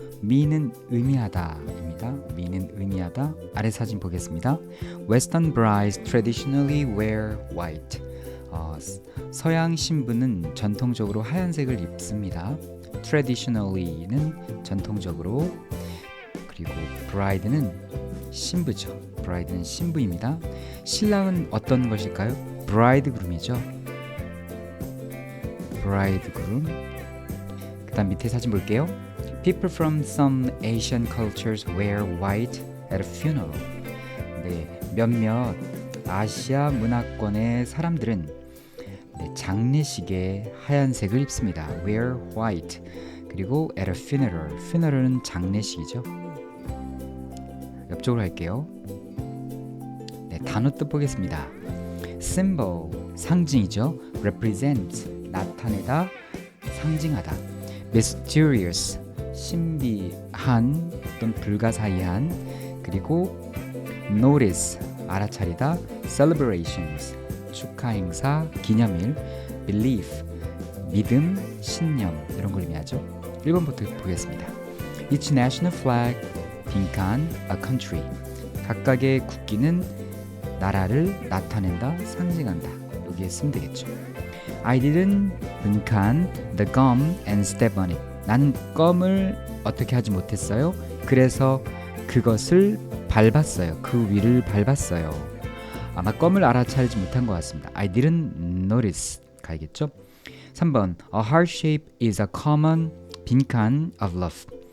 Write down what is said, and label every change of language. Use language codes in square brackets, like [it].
[ko] mean은 의미하다입니다. mean은 의미하다. 아래 사진 보겠습니다. [en] Western brides traditionally wear white. [ko] 서양 신부는 전통적으로 하얀색을 입습니다. Traditionally는 전통적으로, 그리고 bride는 신부죠. bride는 신부입니다. 신랑은 어떤 것일까요? bridegroom이죠. [en] bridegroom. [ko] 그다음 밑에 사진 볼게요. [en] People from some Asian cultures wear white at a funeral. [ko] 네, 몇몇 아시아 문화권의 사람들은 장례식에 하얀색을 입습니다. [en] Wear white. 그리고 at a funeral. [ko] funeral은 장례식이죠. 옆쪽으로 할게요. 네, 단어 뜻 보겠습니다. symbol, 상징이죠. represent, 나타내다, 상징하다. mysterious, 신비한 또는 불가사의한. 그리고 notice, 알아차리다. celebrations, 축하 행사, 기념일. belief, 믿음, 신념, 이런 걸 의미하죠. 1번부터 보겠습니다. [en] Each national flag, 빈칸, a country. [ko] 각각의 국기는 나라를 나타낸다, 상징한다. 여기에 쓰면 되겠죠. [en] I didn't 빈칸 the gum and step on it. [ko] 나는 껌을 어떻게 하지 못했어요. 그래서 그것을 밟았어요. 그 위를 밟았어요. 아마 껌을 알아차리지 못한 것 같습니다. [en] I didn't notice [ko] 가야겠죠. [en] 3번 A heart shape is a common 빈칸 of love.